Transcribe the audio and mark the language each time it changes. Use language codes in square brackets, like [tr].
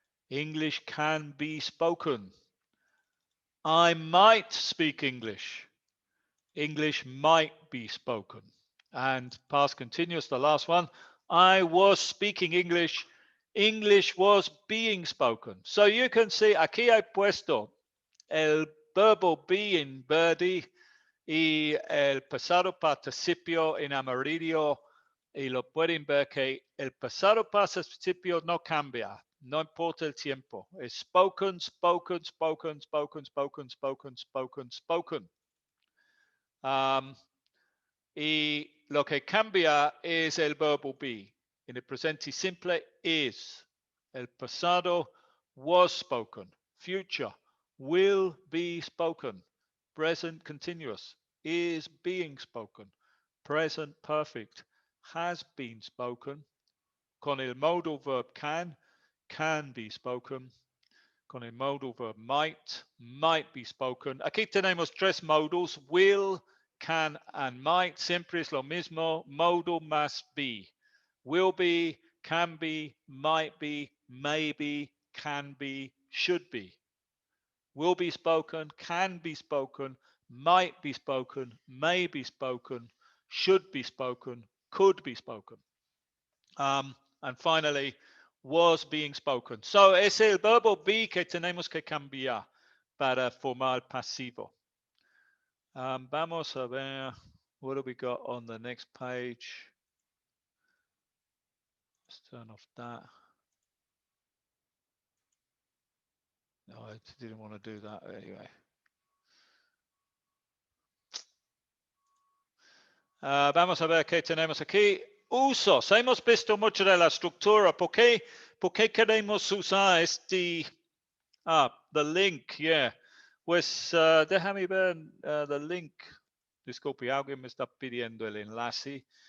[en] English can be spoken. I might speak English. English might be spoken. And past continuous, the last one. I was speaking English. English was being spoken. So you can see, [es] aquí he puesto el verbo be en verde y el pasado participio en amarillo. Y lo pueden ver que el pasado participio no cambia. No importa el tiempo. Es spoken, spoken, spoken, spoken, spoken, spoken, spoken, spoken. Y lo que cambia es el verbo be. En el presente simple is. El pasado [en] was spoken. Future will be spoken. Present continuous is being spoken. Present perfect has been spoken. Con el modal verb can be spoken. con el modal verb might be spoken. [es] Aquí tenemos tres [en] modals, will, can, and might. [es] Siempre es lo mismo, modal más be. [en] Will be, can be, might be, maybe, can be, should be. Will be spoken, can be spoken, might be spoken, may be spoken, should be spoken, could be spoken. And finally, was being spoken. [es] So es el verbo be que tenemos que cambiar para formar pasivo. Vamos a ver, [en] what do we got on the next page? Let's turn off that. No, I didn't want to do that anyway. [es] Vamos a ver qué tenemos aquí. Usos. Hemos visto mucho de la estructura. ¿Por qué queremos usar este? [en] The link, yeah. [es] Pues déjame ver [en] the link. [es] Disculpe, alguien me está pidiendo el enlace.